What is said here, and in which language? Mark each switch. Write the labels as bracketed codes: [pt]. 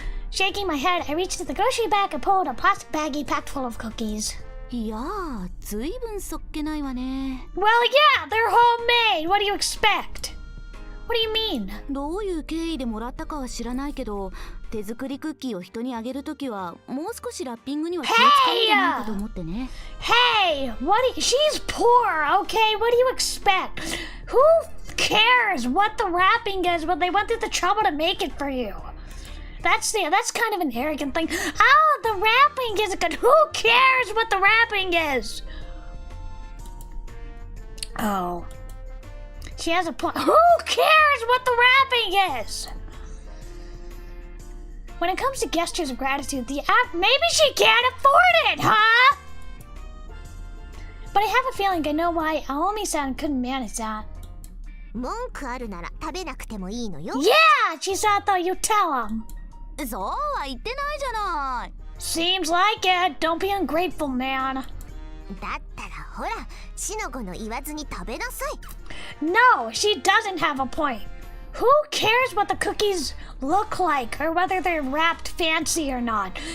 [en] Shaking my head, I reached to the grocery bag and pulled a plastic baggie packed full of cookies. [ja] いやー、ずいぶんそっけないわね。 [en] Well, yeah, they're homemade. What do you expect? What do you mean? [ja] どういう経緯でもらったかは知らないけど、手作りクッキーを人にあげるときはもう少しラッピングには気を使うんじゃないかと思ってね。 [en] Hey, she's poor, okay? What do you expect? Who cares what the wrapping is when they went through the trouble to make it for you? That's kind of an arrogant thing. Oh, the wrapping isn't good. Who cares what the wrapping is? Oh. She has a point. Who cares what the wrapping is? When it comes to gestures of gratitude, maybe she can't afford it, huh? But I have a feeling I know why Aomi-san couldn't manage that. [ja] 文句あるなら食べなくてもいいのよ。 [en] Yeah, Chisato, you tell him. [ja] そうは言ってないじゃない。 [en] Seems like it. Don't be ungrateful, man. [ja] だったらほら、しのごの言わずに食べなさい。 [en] No, she doesn't have a point. Who cares what the cookies look like or whether they're wrapped fancy or not?